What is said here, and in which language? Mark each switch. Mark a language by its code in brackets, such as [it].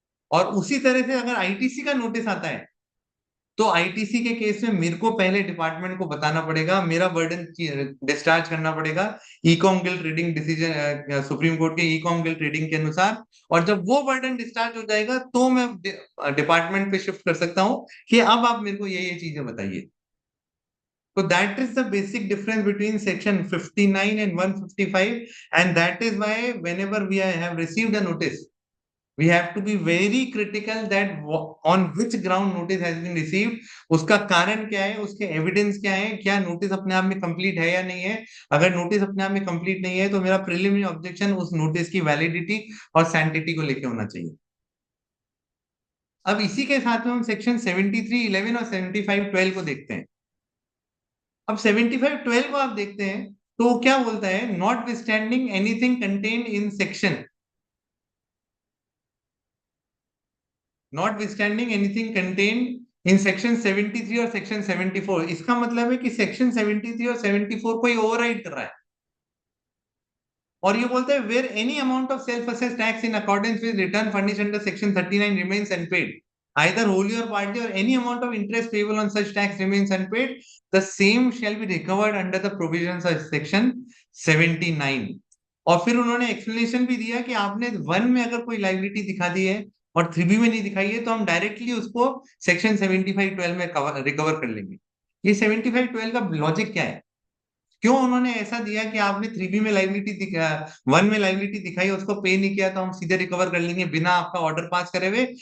[hi] और उसी तरह से अगर आईटीसी का नोटिस आता है तो आईटीसी के केस में मेरे को पहले डिपार्टमेंट को बताना पड़ेगा, मेरा बर्डन डिस्चार्ज करना पड़ेगा e com guilt reading decision, supreme court के ई कॉम गिल्ट रीडिंग के अनुसार। और जब वो बर्डन डिस्चार्ज हो जाएगा तो मैं डिपार्टमेंट पे शिफ्ट कर सकता हूँ कि अब आप मेरे को ये चीजें बताइए। [en] So that is the basic difference between section 59 and 155, and that is why whenever we have received a notice, we have to be very critical that on which ground notice has been received, [hi] उसका कारण क्या है, उसके evidence क्या है, क्या notice अपने आप में कंप्लीट है या नहीं है। अगर नोटिस अपने आप में कंप्लीट नहीं है तो मेरा प्रिलिमिनरी ऑब्जेक्शन उस नोटिस की वैलिडिटी और सैंटिटी को लेके होना चाहिए। अब इसी के साथ में हम सेक्शन 73(11) और 75(12) को देखते हैं। अब 75(12) को आप देखते हैं तो वो क्या बोलता है, [en] Notwithstanding anything contained in section, notwithstanding anything contained in section 73 और section 74। [hi] इसका मतलब है कि सेक्शन 73 और 74 को ये ओवरराइड कर रहा है। और ये बोलता है [en] Where any amount of self assess tax in accordance with return furnished under section 39 remains unpaid, either wholly or partly, or any amount of interest payable on such tax remains unpaid, the same shall be recovered under the provisions of section 79। [hi] और फिर उन्होंने explanation भी दिया कि आपने 1 में अगर कोई लाइबिलिटी दिखा दी है और 3B में नहीं दिखाई है तो हम डायरेक्टली उसको सेक्शन 75(12) में रिकवर कर लेंगे। ये 75(12) का लॉजिक क्या है, क्यों उन्होंने ऐसा दिया कि आपने 3B में लाइबिलिटी 1 में लाइबिलिटी दिखाई, उसको पे नहीं किया तो हम सीधे रिकवर कर लेंगे बिना आपका ऑर्डर पास करे हुए।